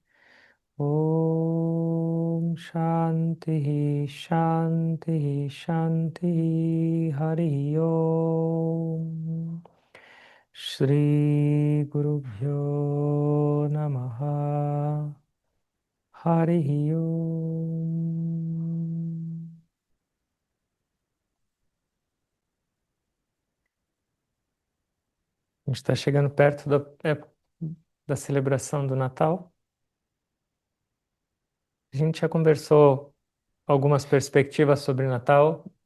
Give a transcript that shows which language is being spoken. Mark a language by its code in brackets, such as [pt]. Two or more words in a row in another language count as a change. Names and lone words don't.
[sa] Om Shanti Shanti Shanti Hari Om Shri Guru Bhyo Namaha Hari Om. [pt] A gente está chegando perto da celebração do Natal. A gente já conversou algumas perspectivas sobre Natal.